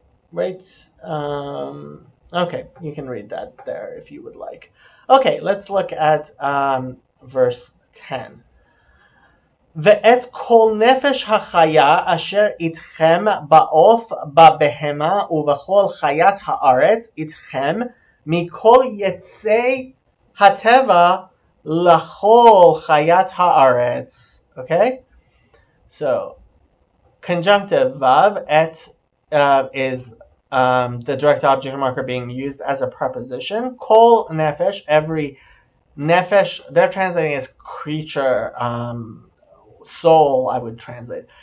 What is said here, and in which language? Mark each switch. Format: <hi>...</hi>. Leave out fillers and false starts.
<en>Right. Okay, you can read that there if you would like. Okay, let's look at verse 10.</en> <he>ואת כל נפש החיה אשר איתכם בעוף בבהמה ובכל חיית הארץ איתכם מכל יצי הטבע לכל חיית הארץ.</he> <en>Okay? So, conjunctive vav, et is the direct object marker being used as a preposition. Kol nefesh, every nefesh, they're translating as creature, soul, I would translate.</en>